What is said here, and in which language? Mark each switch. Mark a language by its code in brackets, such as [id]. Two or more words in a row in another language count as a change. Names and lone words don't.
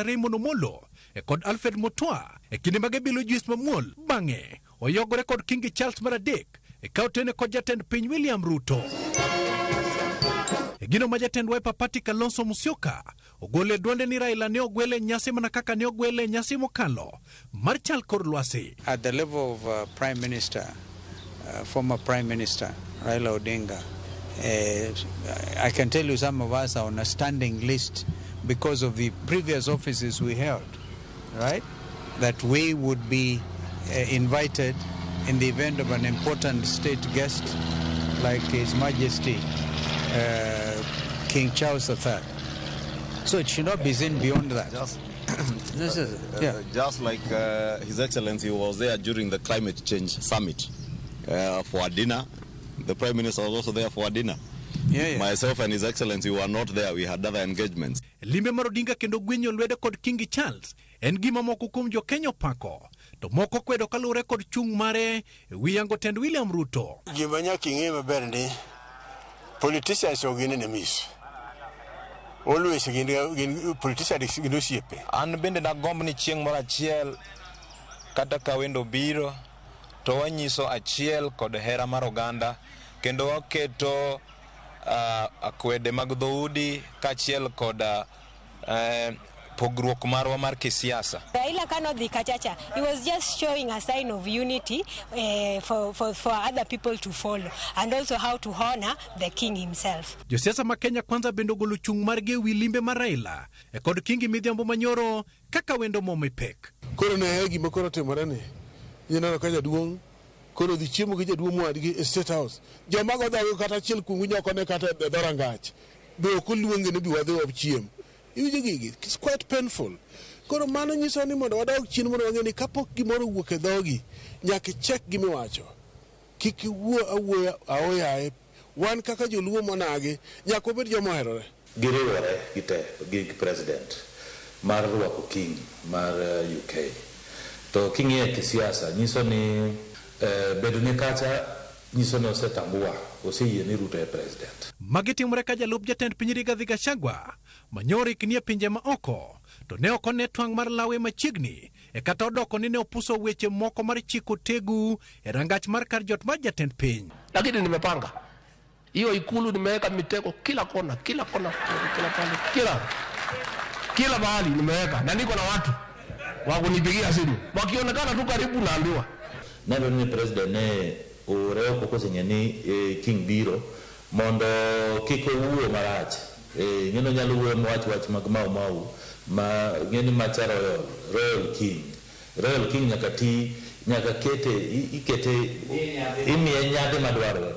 [luo] Raymond Omolo e kod Alfred Mutua e kinde mage bilo juice mamuol bang'e oyogore kod Kingi Charles mar adek e kawo tene kod jatend piny William Ruto. E gino ma jatend Wiper Party Kalonzo Musyoka ogole duonde ni Raila ne ogwele nyasi mana kaka ne ogwele nyasi mokalo mar chal kor lwasi. [en] At the level of Prime Minister, former Prime Minister Raila Odinga, I can tell you some of us are on a standing list because of the previous offices we held, right? That we would be invited in the event of an important state guest like His Majesty King Charles III. So it should not be seen beyond that. Just like His Excellency was there during the climate change summit for a dinner. The Prime Minister was also there for a dinner. Myself and His Excellency were not there. We had other engagements. [luo] Limbe mar Odinga kendo gwenyo lwedo kod Kingi Charles en gima moko kuom jo Kenya pako. To moko kwedo kalure kod chung mare wi yango tend William Ruto. Gima nyaka ing'e maber ni politicians ogin enemies. Always gin politicians gin osiepe. An bende nagomb ni chieng' moro achiel kata ka wendo biro to wanyiso achiel kod hera mar oganda kendo waketo akwede mag dhoudi kachiel kod pogruok marwa mar kisiasa. [en] Raila cannot be kachacha. He was just showing a sign of unity for other people to follow and also how to honor the king himself. [luo] Josiasa ma Kenya kwanza bendo golo chung margi wi limbe mar Raila e kod Kingi midhiambo manyoro kaka wendo momipek. Koro ne gima koro timore ni ineno ka jaduong' koro dhi chiemo gi jaduong' mwadgi e State House. Joma godhago kata achiel kuom nyoko ne kata e dhorangach be ok oluonge ni bi wadhi wachiem. [en] It's quite painful. [luo] Koro mano nyiso ni mondo wadog chien mondo wang'e ni kapok gimoro wuok e dhogi nyaka check gimiwacho. Kik iwuo awuoya aoyaye. Wan kaka joluo monagi nyaka obed joma oherore. Giriwore gi president mar rwako king mar UK. To king'e kisiasa nyiso ni bedo ni kacha nyiso ni osetambua oseyie ni Ruto e president. Magi timore ka jalup jatend piny Rigathi Gachagua manyoro iknie pinje ma oko to ne ok one twang' mar lawe machiegni e kata odoko ni ne opuso weche moko mar chiko tegu e rangach mar kar jot mar jatend piny. [sw] Lakini nimepanga hiyo ikulu, nimeweka mitego kila kona, kila mahali nimeweka, na niko na watu wa kunipigia simu wakionekana tu karibu naambiwa [luo] nalo ni president ne oreo kokosenya ni king biro mondo kiko wuo marach ngeno nyalo wuo wach mag mau ma ngeni macharo royal king nyaka ikete imiye nyade madwaro